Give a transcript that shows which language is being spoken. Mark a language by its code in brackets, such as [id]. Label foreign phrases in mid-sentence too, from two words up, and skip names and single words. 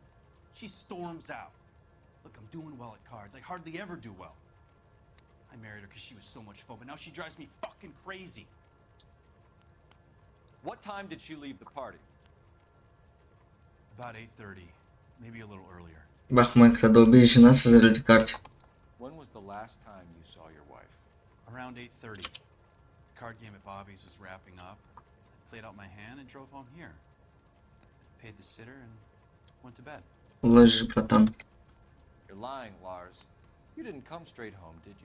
[en] She storms out. Look, I'm doing well at cards. I hardly ever do well. I married her because she was so much fun, but now she drives me fucking crazy. What time did she leave the party? About 8:30, maybe a little earlier. [bg] Бахмак, да убей жена си заради карти. [en] When was the last time you saw your wife? Around 8:30. The card game at Bobby's was wrapping up. I played out my hand and drove home here. Paid the sitter and went to bed. [bg] Лъжи, братан. [en] You're lying, Lars. You didn't come straight home, did you?